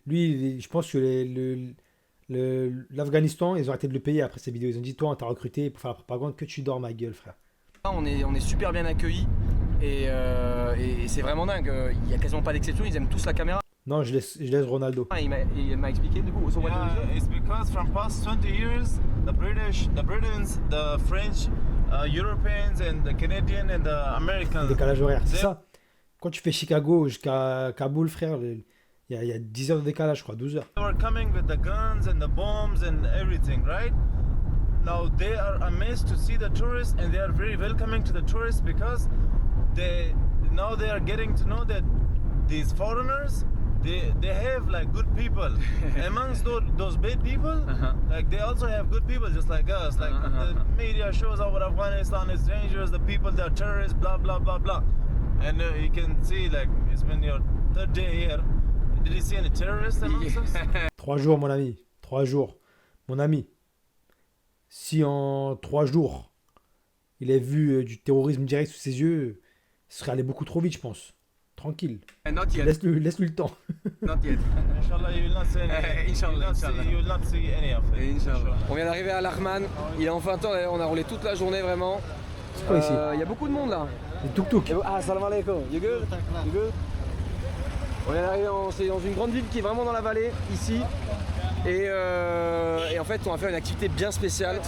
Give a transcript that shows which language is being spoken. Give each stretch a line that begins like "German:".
French: Lui, je pense que l'Afghanistan, ils ont arrêté de le payer après ces vidéos. Ils ont dit, toi, on t'a recruté pour faire la propagande, que tu dors, ma gueule, frère. On est super bien accueillis et c'est vraiment dingue. Il y a quasiment pas d'exception, ils aiment tous la caméra. Non, je laisse Ronaldo. Il m'a expliqué du coup.
English: So what Yeah, do you it's because from past 20 years, the British, the Britons, the French, Europeans, and the Canadian and the Americans.
French: Décalage horaire, c'est ça. Quand tu fais Chicago jusqu'à Kaboul, frère, il y a 10 heures de décalage, je crois, 12 heures.
English: They were coming with the guns and the bombs and everything, right? Now they are amazed to see the tourists and they are very welcoming to the tourists because they are getting to know that these foreigners they have like good people amongst those bad people. Like they also have good people just like us. Like the media shows how Afghanistan is dangerous, the people that are terrorists, blah blah blah blah. And you can see like it's been your third day here. Did you see any terrorists amongst us?
French: 3 jours, mon ami. 3 jours. Mon ami. Si en 3 jours, il a vu du terrorisme direct sous ses yeux, il serait allé beaucoup trop vite, je pense. Tranquille.
English: Not yet.
French: Laisse-lui le temps.
English: Not yet. Inshallah, you will not see any.
Arabic: Inshallah, inshallah.
English: You will not see any of it.
Arabic: Inch'Allah.
French: On vient d'arriver à Lahman. Il est enfin temps. On a roulé toute la journée vraiment. C'est quoi ici? Il y a beaucoup de monde là. Les tuk-tuk.
English: Ah, salam alaikum. You good? You good?
French: On vient d'arriver c'est dans une grande ville qui est vraiment dans la vallée, ici. Et en fait, on va faire une activité bien spéciale.